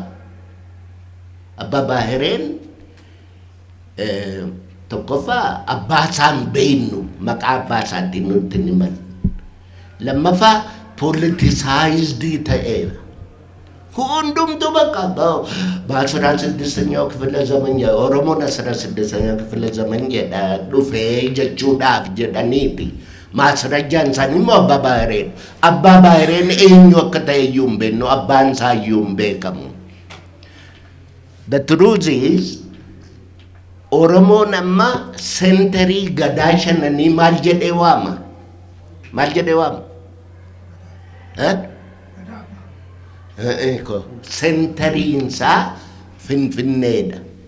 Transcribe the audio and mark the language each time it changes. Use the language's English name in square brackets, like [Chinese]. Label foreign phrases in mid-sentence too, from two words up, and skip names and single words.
[Oromo] Abbaa Baahireen tokkoffaa abbaa isaan beeknu maqaa abbaa isaatiin nutti himan. Lammaffaa politicized ta'eera. Hundumtu bakka [Amharic] በ16ኛው ክፍለ ዘመን ኦሮሞን 16ኛው ክፍለ ዘመን [Oromo] dhufee jechuudhaaf jedhaniiti maasrajjaan isaanii immoo Abbaa Baahireen eenyu akka ta'e iyyuu hin beeknu, abbaan isaa iyyuu hin beekamu. [English] The truth is [Oromo] Oromoon amma sentarii gadaa shananii maal jedhee waama? Sentariinsa Finfinneedha.